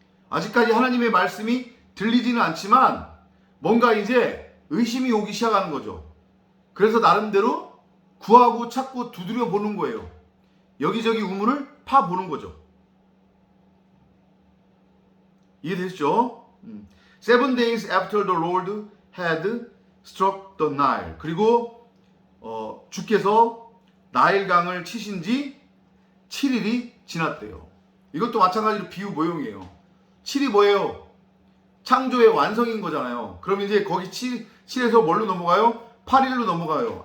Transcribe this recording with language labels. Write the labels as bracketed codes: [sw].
[ko] 아직까지 하나님의 말씀이 들리지는 않지만 뭔가 이제 의심이 오기 시작하는 거죠. 그래서 나름대로 구하고 찾고 두드려 보는 거예요. 여기저기 우물을 파보는 거죠. 이해되시죠? [en] 7 days after the Lord had struck the Nile. [ko] 그리고 주께서 나일강을 치신 지 7일이 지났대요. 이것도 마찬가지로 비유 모형이에요. 7이 뭐예요? 창조의 완성인 거잖아요. 그럼 이제 거기 7에서 뭘로 넘어가요? 8일로 넘어가요.